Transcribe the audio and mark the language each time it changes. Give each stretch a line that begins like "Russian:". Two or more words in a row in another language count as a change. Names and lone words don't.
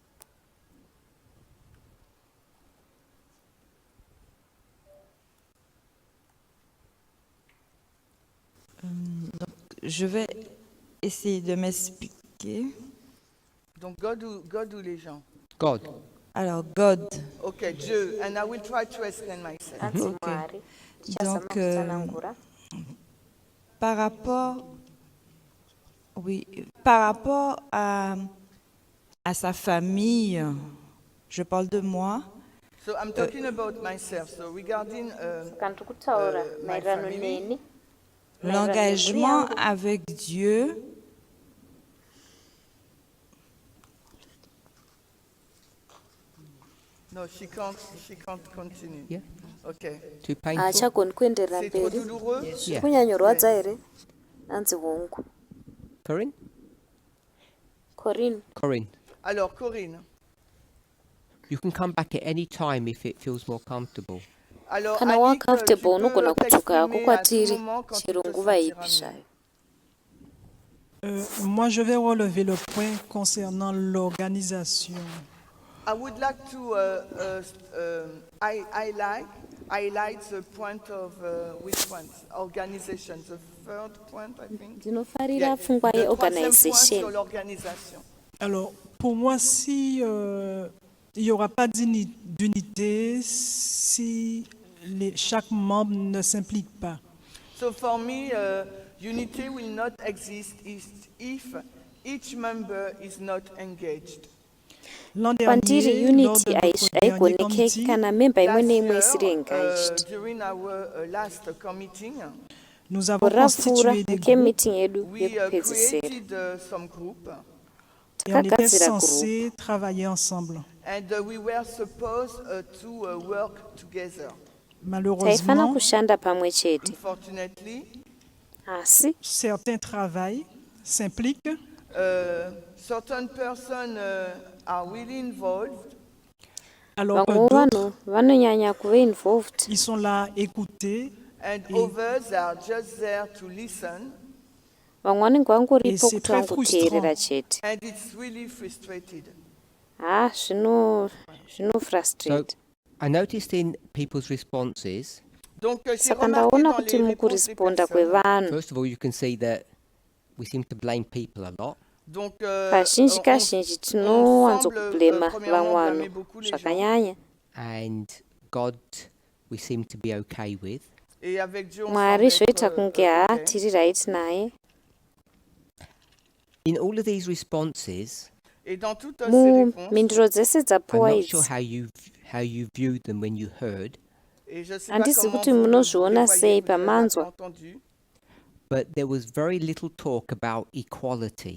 French: Je vais essayer de m'expliquer. Donc God ou les gens? God. Alors, God. Okay, Dieu.
English: And I will try to explain myself.
Shona: Anzi Ok. Mwari.
French: Donc,
Shona: Ndichazama kutsanangura.
French: par rapport, oui, par rapport à sa famille, je parle de moi.
English: So I'm talking about myself. So regarding
Shona: Saka ndiri kutaura
English: my
Shona: maererano
English: family.
Shona: neni.
French: L'engagement avec Dieu,
English: No, she can't continue. Yeah. Okay. Too painful?
Shona: Haachagoni kuenderera
French: C'est trop
Shona: mberi.
French: douloureux?
English: Yeah.
Shona: Kunyanyorwadza here? Hanzi hongu.
French: Corinne? Corinne. Corinne, Alors, Corinne.
English: you can come back at any time if it feels more comfortable.
French: Alors,
Shona: Kana Annick, wacomfortable
French: tu peux
Shona: unogona kudzoka hako
French: t'exprimer à tout
Shona: kwatiri
French: moment quand tu
Shona: chero
French: te
Shona: nguva ipi
French: sentiras
Shona: zvayo.
French: mieux. Moi, je vais relever le point concernant l'organisation.
English: I would like to highlight the point of which one? Organization. The third point, I think.
Shona: Ndinofarira
English: Yeah,
Shona: pfungwa
French: le troisième point sur
Shona: yeorganization.
French: l'organisation. Alors, pour moi, si il n'y aura pas d'unité, si chaque membre ne s'implique pas.
English: So for me, unity will not exist if each member is not engaged.
French: L'an
Shona: Kwandiri
French: dernier, lors
Shona: unity
French: de notre dernier
Shona: haigonekeki
French: committee,
Shona: kana memba imwe
English: Last
Shona: neimwe
English: year,
Shona: isiri engaged.
English: during our last meeting,
French: nous avons
Shona: Rapfura
French: constitué des
Shona: nke
French: groupes
Shona: meeting yedu
English: we
Shona: yekupedzisira.
English: created some group,
French: et on était
Shona: takagadzira
French: censé travailler ensemble.
English: and we were supposed to work together.
Shona: taifana
French: Malheureusement,
Shona: kushanda pamwe chete,
English: Unfortunately,
Shona: asi
French: certains travaillent, s'impliquent,
English: certain persons are really involved,
French: alors que
Shona: vamwe
French: d'autres,
Shona: vanhu vanonyanya kuve involved,
French: ils sont là à écouter.
English: and others are just there to listen,
Shona: vamwe vanenge vangoripo
French: Et c'est
Shona: kuti
French: très
Shona: vangoteerera chete.
English: and it's really frustrated.
Shona: Zvino
English: So frustrate. I noticed in people's responses
French: Donc, j'ai
Shona: saka
French: remarqué
Shona: ndaona
French: dans
Shona: kuti
French: les réponses des
Shona: mukurespondwa
French: personnes.
Shona: kwevanhu
English: First of all, you can see that we seem to blame people a lot.
French: Donc,
Shona: kazhinji kazhinji tinowanzokublema
French: premièrement
Shona: vamwe
French: blâmer
Shona: vanhu
French: beaucoup les gens.
Shona: zvakanyanya,
English: And God, we seem to be okay with.
French: Et avec Dieu, on
Shona: mwari
French: semble
Shona: zvoita
French: être,
Shona: kunge
French: OK.
Shona: tiri right naye.
English: In all of these responses,
French: Et dans toutes ces réponses,
Shona: mumhinduro dzese
English: I'm
Shona: dzapuwa
English: not sure
Shona: idzi
English: how you viewed them when you heard,
French: et je sais pas
Shona: handisi
French: comment
Shona: kuti
French: vous
Shona: munozviona
French: les voyez,
Shona: sei
French: vous avez
Shona: pamanzwa,
French: entendu.
English: but there was very little talk about equality.